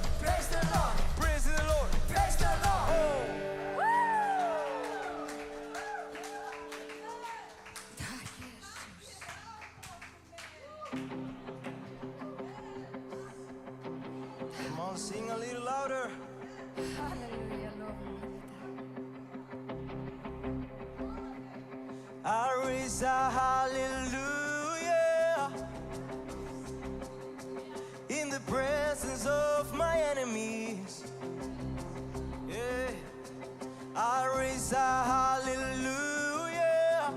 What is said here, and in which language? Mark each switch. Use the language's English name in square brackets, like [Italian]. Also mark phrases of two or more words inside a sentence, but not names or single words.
[English] Praise the Lord. Oh. [Icelandic] Takk, Jesus. [English] Come on, sing a little louder. [Icelandic] Halleluja, lofum þér, Herre. [English] I raise a hallelujah in the presence of my enemies. Yeah, I raise a hallelujah.